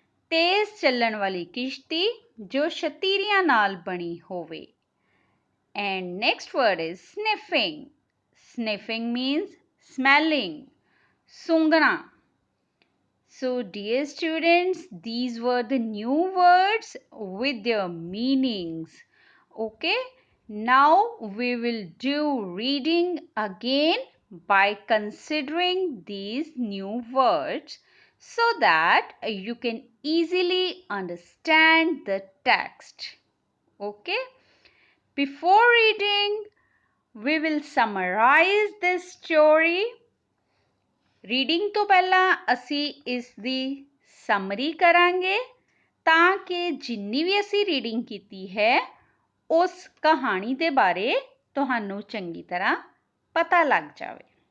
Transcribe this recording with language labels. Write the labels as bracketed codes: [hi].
[pa] ਤੇਜ਼ ਚੱਲਣ ਵਾਲੀ ਕਿਸ਼ਤੀ ਜੋ ਸ਼ਤੀਰੀਆਂ ਨਾਲ ਬਣੀ ਹੋਵੇ. [en] And next word is sniffing. Sniffing means smelling, sungana. So dear students, these were the new words with their meanings. Okay, now we will do reading again by considering these new words so that you can easily understand the text. Okay. Before reading, we will summarize this story. [pa] Reading ਤੋਂ ਪਹਿਲਾਂ ਅਸੀਂ ਇਸ ਦੀ summary ਕਰਾਂਗੇ ਤਾਂ ਕਿ ਜਿੰਨੀ ਵੀ ਅਸੀਂ reading ਕੀਤੀ ਹੈ ਉਸ ਕਹਾਣੀ ਦੇ ਬਾਰੇ ਤੁਹਾਨੂੰ ਚੰਗੀ ਤਰ੍ਹਾਂ ਪਤਾ ਲੱਗ ਜਾਵੇ.